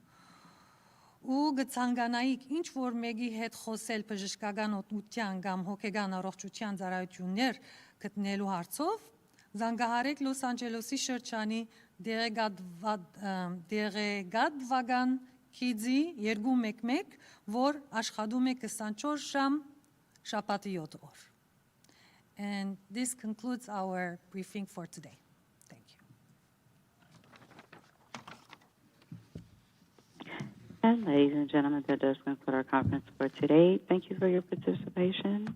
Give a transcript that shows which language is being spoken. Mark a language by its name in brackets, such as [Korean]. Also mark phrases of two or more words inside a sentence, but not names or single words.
[Armenian] ու կցանկանայիք ինչ որ մեկի հետ խոսել բժշկական օգնության կամ հոգեկան առողջության ծառայություններ գտնելու հարցով, զանգահարեք Լոս Անջելեսի շրջանի դեղեկատվական քիդզի 211, որ աշխատում է 24 ժամ շաբաթը 7 օր։ [English] And this concludes our briefing for today. Thank you. And ladies and gentlemen, that does conclude our conference for today. Thank you for your participation.